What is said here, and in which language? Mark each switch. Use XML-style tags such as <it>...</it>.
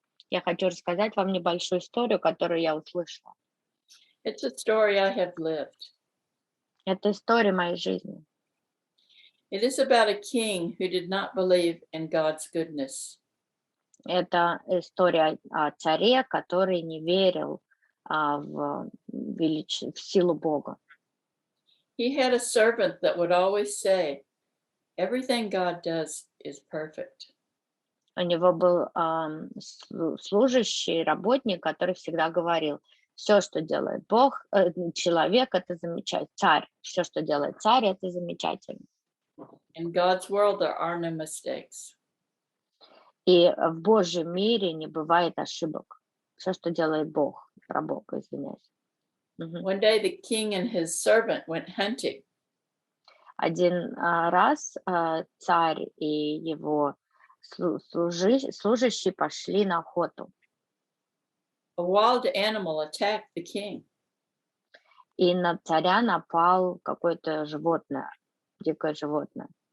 <ru>Я хочу рассказать вам небольшую историю, которую я услышала.</ru> <en>It's a story I have lived.</en> <ru>Это история моей жизни.</ru> <en>It is about a king who did not believe in God's goodness.</en> <ru>Это история о царе, который не верил в силу Бога.</ru> <en>He had a servant that would always say, everything God does is perfect.</en> <ru>У него был служащий, работник, который всегда говорил, все, что делает Бог, человек, это замечательно, царь, все, что делает царь, это замечательно.</ru> <en>In God's world, there are no mistakes.</en> <ru>И в Божьем мире не бывает ошибок. Все, что делает Бог, про Бога, извиняюсь.</ru> <en>One day, the king and his servant went hunting.</en> <ru>Один раз царь и его служащий пошли на охоту.</ru> <en>A wild animal attacked the king.</en> <ru>И на царя напал какое-то животное, дикое животное.</ru>